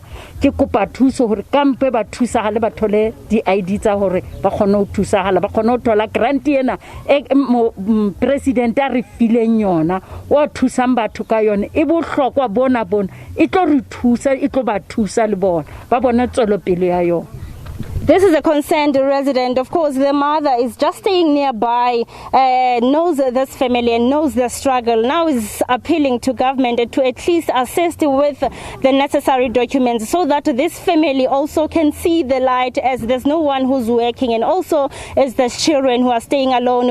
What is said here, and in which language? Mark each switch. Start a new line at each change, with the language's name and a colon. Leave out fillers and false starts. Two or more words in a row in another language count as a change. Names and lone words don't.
Southern Sotho: Ke kopa thuso hore kampe ba thusahala ba thole di ID tsa hore ba kgona ho thusahala, ba kgona ho thola grant ena president a re fileng yona o thusang batho ka yona e bohlokwa bona e tlo re thusa e tlo ba thusa le bona ba bona tswelopele ya yona.
English: This is a concerned resident. Of course, the mother is just staying nearby, knows this family and knows the struggle. Now is appealing to government to at least assist with the necessary documents so that this family also can see the light, as there's no one who's working, and also as the children who are staying alone.